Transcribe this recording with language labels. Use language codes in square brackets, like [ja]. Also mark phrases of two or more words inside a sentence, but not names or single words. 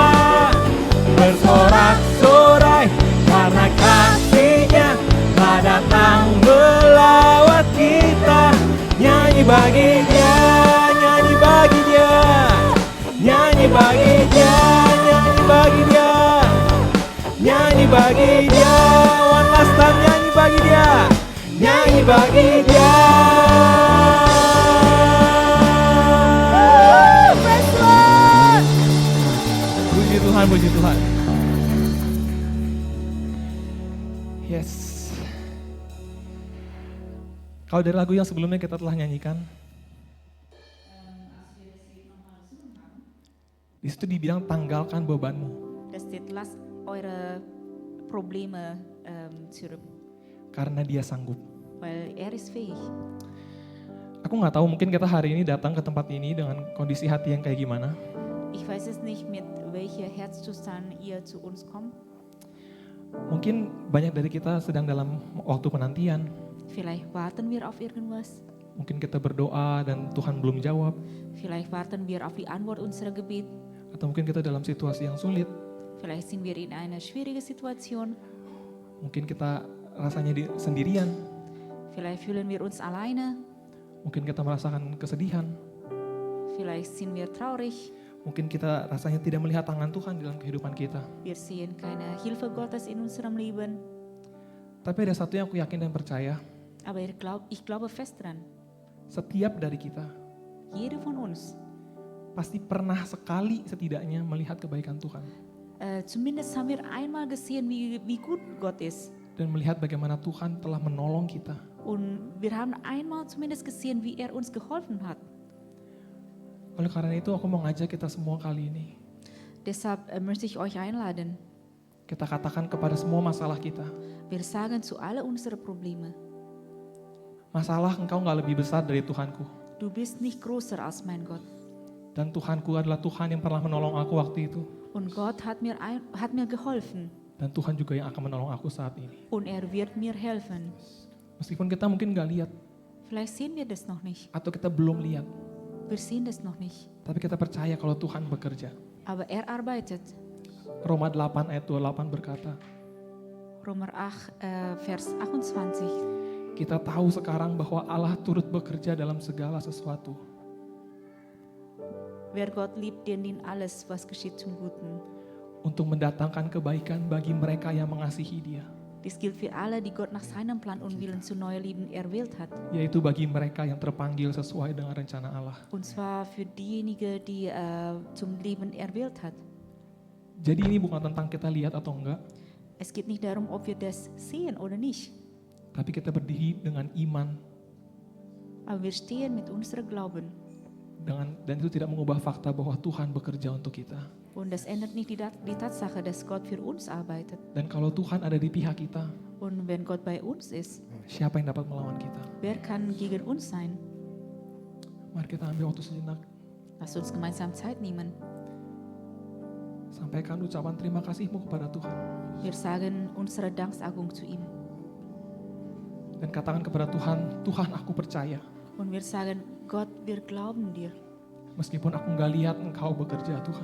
[id] Bersorak-sorai karena kasih-Nya telah datang melawat kita. Nyanyi bagi Dia, nyanyi bagi Dia, nyanyi bagi Dia, nyanyi bagi Dia, nyanyi bagi Dia. [en] One last time, [id] nyanyi bagi Dia, nyanyi bagi Dia. [en] Praise Lord. [id] Puji Tuhan, puji Tuhan. Yes. Kalau dari lagu yang sebelumnya kita telah nyanyikan, di situ dibilang tanggalkan bebanmu, [de] Da steht, lasst eure Probleme zurück, [id] karena Dia sanggup. [de] weil ist fähig. [id] Aku nggak tahu, mungkin kita hari ini datang ke tempat ini dengan kondisi hati yang kayak gimana. [de] Ich weiß es nicht, mit welcher Herzzustand ihr zu uns kommt. [id] Mungkin banyak dari kita sedang dalam waktu penantian. [de] Vielleicht warten wir auf irgendwas. [id] Mungkin kita berdoa dan Tuhan belum jawab. [de] Vielleicht warten wir auf die Antwort unserer Gebet. [id] Atau mungkin kita dalam situasi yang sulit. [de] Vielleicht sind wir in einer schwierigen Situation. [id] Mungkin kita rasanya sendirian. [de] Vielleicht fühlen wir uns alleine. [id] Mungkin kita merasakan kesedihan. [de] Vielleicht sind wir traurig. [id] Mungkin kita rasanya tidak melihat tangan Tuhan dalam kehidupan kita. [de] Wir sehen keine Hilfe Gottes in unserem Leben. [id] Tapi ada satu yang aku yakin dan percaya. [de] Aber ich glaube fest dran. [id] Setiap dari kita [de] Jeder von uns. [id] pasti pernah sekali setidaknya melihat kebaikan Tuhan. [de] Zumindest haben wir einmal gesehen, wie gut Gott ist. [id] Dan melihat bagaimana Tuhan telah menolong kita. [de] Und wir haben einmal zumindest gesehen, wie er uns geholfen hat. [id] Oleh karena itu aku mau ngajak kita semua kali ini. [de] Deshalb möchte ich euch einladen. [id] Kita katakan kepada semua masalah kita. [de] Wir sagen zu alle unsere Probleme. [id] Masalah engkau gak lebih besar dari Tuhanku. [de] Du bist nicht größer als mein Gott. [id] Dan Tuhanku adalah Tuhan yang pernah menolong aku waktu itu. [de] Und Gott hat mir geholfen. [id] Dan Tuhan juga yang akan menolong aku saat ini. [de] Und er wird mir helfen. [id] Meskipun kita mungkin gak lihat. [de] Vielleicht sehen wir das noch nicht. [id] Atau kita belum lihat. [de] Wir sehen das noch nicht. [id] Tapi kita percaya kalau Tuhan bekerja. [de] Aber er arbeitet. [id] Roma 8 ayat 28 berkata. [de] Römer 8, Vers 28. [id] Kita tahu sekarang bahwa Allah turut bekerja dalam segala sesuatu. [de] Wer Gott liebt, den dient alles, was geschieht zum Guten. [id] Untuk mendatangkan kebaikan bagi mereka yang mengasihi Dia. [de] Dies gilt für alle, die Gott nach seinem Plan und Willen zu neuem Leben erwählt hat. [id] Yaitu bagi mereka yang terpanggil sesuai dengan rencana Allah. [de] Und zwar für diejenigen, die zum Leben erwählt hat. [id] Jadi ini bukan tentang kita lihat atau enggak. [de] Es geht nicht darum, ob wir das sehen oder nicht. [id] Tapi kita berdiri dengan iman. [de] Aber wir stehen mit unserem Glauben. [id] Dan itu tidak mengubah fakta bahwa Tuhan bekerja untuk kita. [de] Und das ändert nicht die Tatsache, dass Gott für uns arbeitet. [id] Dan kalau Tuhan ada di pihak kita, [de] Und wenn Gott bei uns ist, [id] siapa yang dapat melawan kita? [de] wer kann gegen uns sein? [id] Mari kita ambil waktu sejenak. [de] Lass uns gemeinsam Zeit nehmen. [id] Sampaikan ucapan terima kasihmu kepada Tuhan. [de] Wir sagen unsere Danksagung zu ihm. [id] Dan katakan kepada Tuhan, Tuhan aku percaya. [de] Und wir sagen, Gott, wir glauben dir. [id] Meskipun aku nggak lihat Engkau bekerja Tuhan.